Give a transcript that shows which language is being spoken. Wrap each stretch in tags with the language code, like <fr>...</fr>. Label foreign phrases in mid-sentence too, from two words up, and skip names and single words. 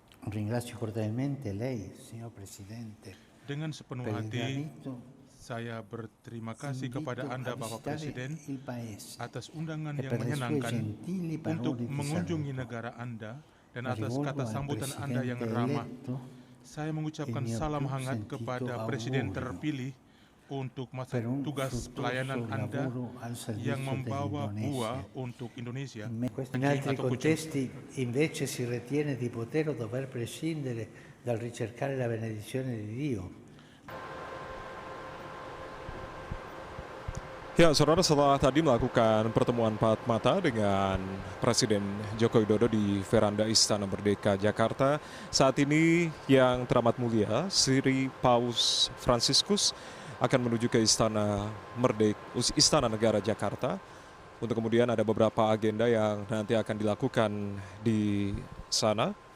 <it>Ringrazio cordialmente lei, signor Presidente,</it> <id>Dengan sepenuh</id> <it>per</it> <id>hati,</id> <it>l'invito.</it> <id>saya berterima kasih kepada</id> <it>Invito</it> <id>Anda,</id> <it>a</it> <id>Bapak</id> <it>visitare</it> <id>Presiden,</id> <it>il Paese</it> <id>atas undangan</id> <it>e</it> <id>yang</id> <it>per le sue</it> <id>menyenangkan</id> <it>gentili</it> <id>untuk</id> <it>parole di</it> <id>mengunjungi</id> <it>saluto.</it> <id>negara Anda dan</id> <it>La</it> <id>atas</id> <it>rivolgo</it> <id>kata</id> <it>al</it> <id>sambutan Anda yang</id> <it>Presidente</it> <id>ramah.</id> <it>eletto</it> <id>Saya</id> <it>il</it> <id>mengucapkan</id> <it>mio</it> <id>salam</id> <it>più</it> <id>hangat</id> <it>sentito</it> <id>kepada Presiden</id> <it>augurio</it> <id>terpilih untuk masa</id> <it>per un</it> <id>tugas pelayanan</id> <it>fruttuoso</it> <id>Anda</id> <it>lavoro al</it> <id>yang</id> <it>servizio</it> <id>membawa</id> <it>dell'Indonesia.</it> <id>buah untuk Indonesia.</id> <it>In altri contesti invece si ritiene di poter o dover prescindere dal ricercare la benedizione di Dio.</it> <id>Ya, saudara, setelah tadi melakukan pertemuan empat mata dengan Presiden Joko Widodo di veranda Istana Merdeka, Jakarta, saat ini yang teramat mulia, Sri Paus Fransiskus akan menuju ke Istana Negara Jakarta, untuk kemudian ada beberapa agenda yang nanti akan dilakukan di sana.</id>